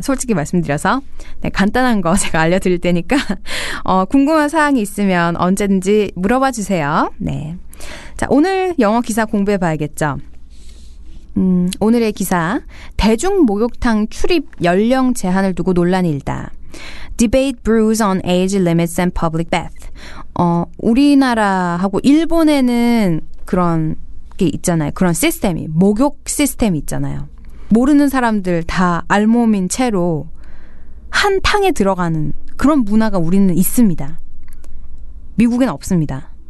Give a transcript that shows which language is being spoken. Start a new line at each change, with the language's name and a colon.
Korean: 솔직히 말씀드려서. 네, 간단한 거 제가 알려드릴 테니까 궁금한 사항이 있으면 언제든지 물어봐 주세요. 네. 자, 오늘 영어 기사 공부해 봐야겠죠. 오늘의 기사, 대중 목욕탕 출입 연령 제한을 두고 논란이 일다.
English: Debate brews on age limits and public bath.
Korean: 우리나라하고 일본에는 그런 게 있잖아요. 그런 시스템이, 목욕 시스템이 있잖아요. 모르는 사람들 다 알몸인 채로 한 탕에 들어가는 그런 문화가 우리는 있습니다. 미국에는 없습니다.